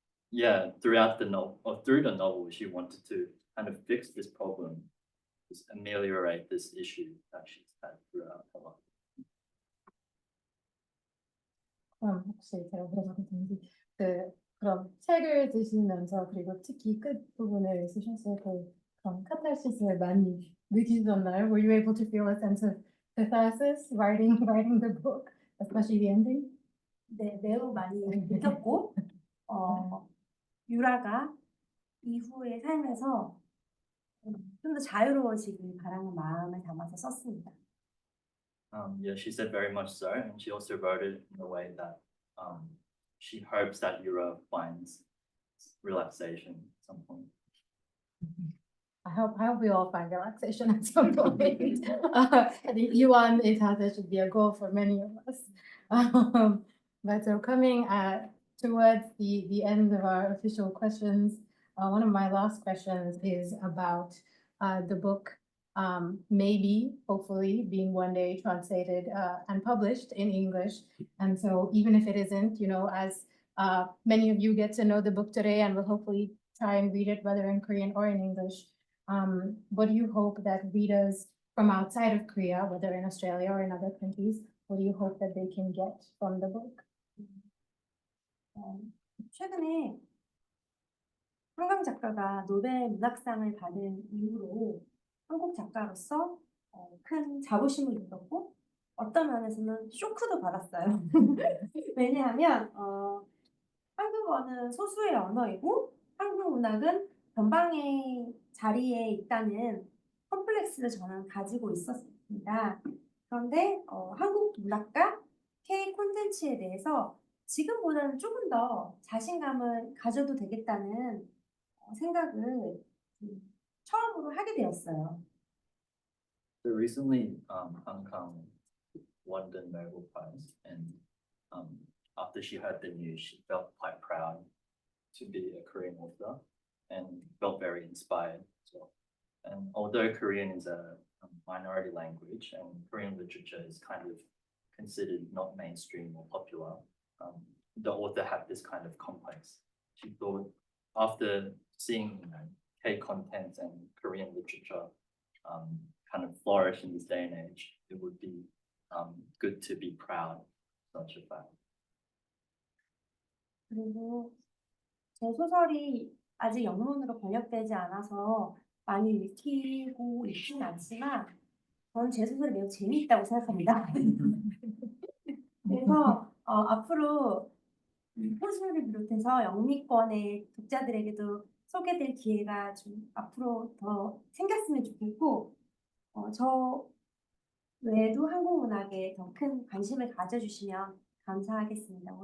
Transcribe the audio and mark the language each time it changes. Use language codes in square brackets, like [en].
[en] Yeah, throughout the novel, or through the novel, she wanted to kind of fix this problem, just ameliorate this issue that she's had throughout her life. [ko] 혹시 제가 물어봐도 되는지 그럼 책을 드시면서 그리고 특히 끝 부분을 쓰셨을 때 그런 카타르시스를 많이 느끼셨나요? [en] Were you able to feel a sense of catharsis writing the book, especially the ending? [ko] 네, 매우 많이 느꼈고 유라가 이후의 삶에서 좀 더 자유로워지길 바라는 마음을 담아서 썼습니다. [en] Yeah, she said very much so, and she also wrote it in a way that she hopes that Yura finds relaxation at some point. I hope we all find relaxation at some point. I think it should be a goal for many of us. But so coming towards the end of our official questions, one of my last questions is about the book maybe, hopefully, being one day translated and published in English. And so even if it isn't, as many of you get to know the book today and will hopefully try and read it, whether in Korean or in English, what do you hope that readers from outside of Korea, whether in Australia or in other countries, what do you hope that they can get from the book? [ko] 최근에 한강 작가가 노벨 문학상을 받은 이후로 한국 작가로서 큰 자부심을 느꼈고 어떤 면에서는 쇼크도 받았어요. 왜냐하면 한국어는 소수의 언어이고 한국 문학은 전방의 자리에 있다는 컴플렉스를 저는 가지고 있었습니다. 그런데 한국 문학과 K 콘텐츠에 대해서 지금보다는 조금 더 자신감을 가져도 되겠다는 생각을 처음으로 하게 되었어요. [en] So recently, Hong Kong won the Nobel Prize, and after she heard the news, she felt quite proud to be a Korean author and felt very inspired as well. And although Korean is a minority language and Korean literature is kind of considered not mainstream or popular, the author had this kind of complex. She thought after seeing K content and Korean literature kind of flourish in this day and age, it would be good to be proud of such a fact. [ko] 그리고 제 소설이 아직 영문으로 번역되지 않아서 많이 읽히고 있지는 않지만 저는 제 소설이 매우 재미있다고 생각합니다. 그래서 앞으로 호주를 비롯해서 영미권의 독자들에게도 소개될 기회가 좀 앞으로 더 생겼으면 좋겠고 저 외에도 한국 문학에 더 큰 관심을 가져주시면 감사하겠습니다.